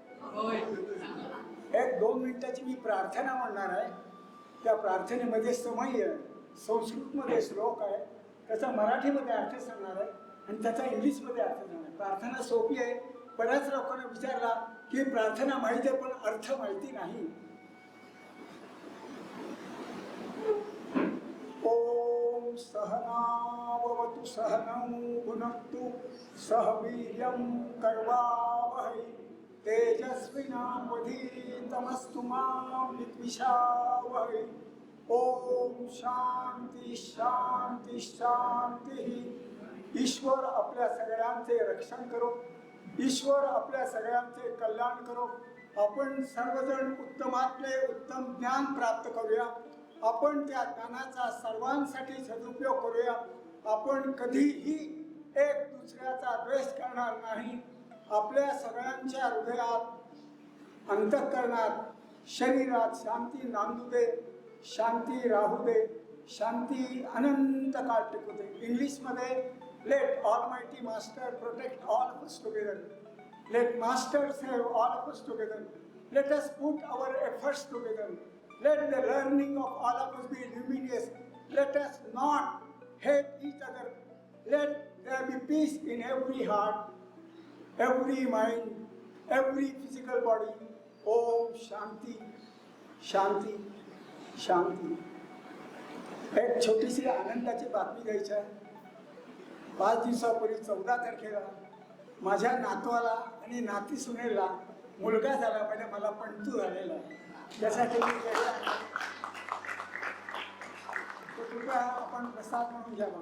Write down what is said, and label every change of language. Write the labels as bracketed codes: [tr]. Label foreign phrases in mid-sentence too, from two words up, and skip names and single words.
[mr] एक 2 मिनिटाची मी प्रार्थना म्हणणार आहे. त्या प्रार्थनेमध्ये समय आहे, संस्कृतमध्ये श्लोक आहे, त्याचा मराठीमध्ये अर्थ सांगणार आहे आणि त्याचा इंग्लिशमध्ये अर्थ सांगणार आहे. प्रार्थना सोपी आहे. बऱ्याच लोकांना विचारला की प्रार्थना माहिती आहे पण अर्थ माहिती नाही. [sa] ओम सहनावतु सहनौ भुनक्तु सह वीर्यं कर्वावहै तेजस्विनावधीतमस्तु मा विद्विषावहै. ओम शांती शांती शांती. [mr] ईश्वर आपल्या सगळ्यांचे रक्षण करो. ईश्वर आपल्या सगळ्यांचे कल्याण करो. आपण सर्वजण उत्तमातले उत्तम ज्ञान प्राप्त करूया. आपण त्या ज्ञानाचा सर्वांसाठी सदुपयोग करूया. आपण कधीही एक दुसऱ्याचा द्वेष करणार नाही. आपल्या सगळ्यांच्या हृदयात अंतःकरणात शरीरात शांती नांदू दे, शांती राहू दे, शांती अनंत काळ टिकू दे. [en] इंग्लिशमध्ये Let almighty master protect all of us together. Let master save all of us together. Let us put our efforts together. Let the learning of all of us be luminous. Let us not hate each other. Let there be peace in every heart, every mind, every physical body. [sa] ओम शान्ति शान्ति शान्ति. [mr] एक छोटीशी आनंदाची बातमी द्यायची आहे. 5 दिवसापूर्वी 14 तारखेला माझ्या नातवाला आणि नाती सुनेला मुलगा झाला. म्हणजे मला पंटू झालेला आहे. त्यासाठी मी कृपया आपण प्रसाद म्हणून घ्यावा.